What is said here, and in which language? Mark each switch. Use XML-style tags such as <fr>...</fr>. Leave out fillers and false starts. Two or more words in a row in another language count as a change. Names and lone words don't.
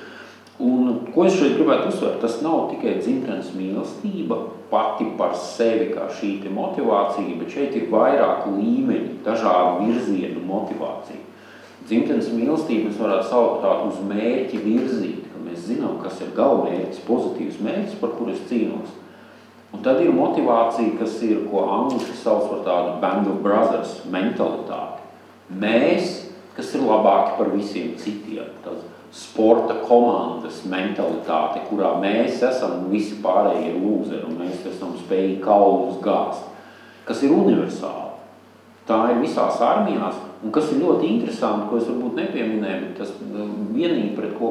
<lv>Un ko es šeit gribētu uzsvērt, tas nav tikai dzimtenes mīlestība pati par sevi kā šī te motivācija, bet šeit ir vairāku līmeņi, dažādu virzienu motivācija. Dzimtenes mīlestība mēs varētu saukt tādu uz mērķi virzīt, ka mēs zinām, kas ir galvmērķis, pozitīvs mērķis, par kur es cīnos. Un tad ir motivācija, kas ir, ko angliski sauc par tādu</lv> <en>band of brothers</en> <lv>mentalitāti. Mēs, kas ir labāki par visiem citiem, tāds sporta komandas mentalitāte, kurā mēs esam visi pārējie lūzeri un mēs esam spējīgi kaulus gāzt, kas ir universāli. Tā ir visās armijās, un kas ir ļoti interesanti, ko es varbūt nepieminēju, bet tas vienīgi, pret ko</lv>